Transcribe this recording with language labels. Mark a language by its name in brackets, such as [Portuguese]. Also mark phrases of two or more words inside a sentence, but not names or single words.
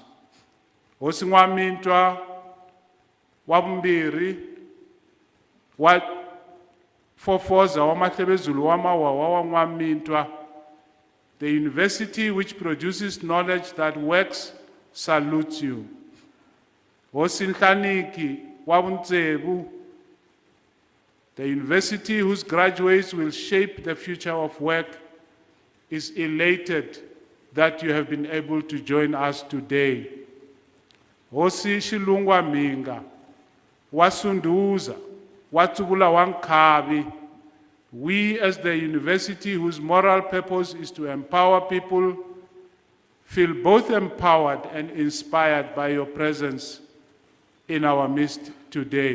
[Tsonga] Hosi Mwamintwa Wabumbiri, wa Fofoza Wamatlebezulu Wamawawa Mwamintwa, [English] the university which produces knowledge that works salutes you. [Tsonga] Hosi Nhlaniki wa vutsevu, [English] the university whose graduates will shape the future of work, is elated that you have been able to join us today. [Tsonga] Hosi Shilungwa Minga, Wasunduza, Watsugula Wankhavi, [English] we as the university whose moral purpose is to empower people, feel both empowered and inspired by your presence in our midst today.